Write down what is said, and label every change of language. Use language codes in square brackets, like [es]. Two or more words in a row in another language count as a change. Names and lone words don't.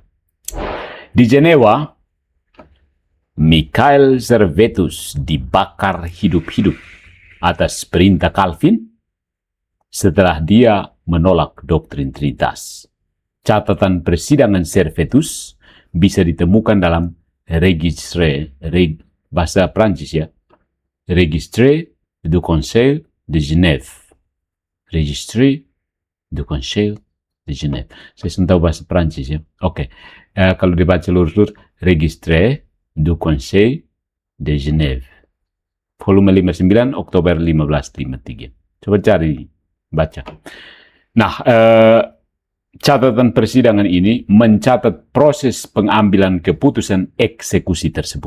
[id] Di Jenewa, Michael Servetus dibakar hidup-hidup atas perintah Calvin setelah dia menolak doktrin Trinitas. Catatan persidangan Servetus bisa ditemukan dalam bahasa Prancis ya. [fr] Registre du Conseil de Genève. Registre du Conseil de Genève. [id] Saya tahu bahasa Prancis ya. Oke. Kalau dibaca lurus-lurus, [fr] Registre du Conseil de Genève. [id] Volume 59, Oktober 1553. Coba cari, baca. Nah, catatan persidangan ini mencatat proses pengambilan keputusan eksekusi tersebut.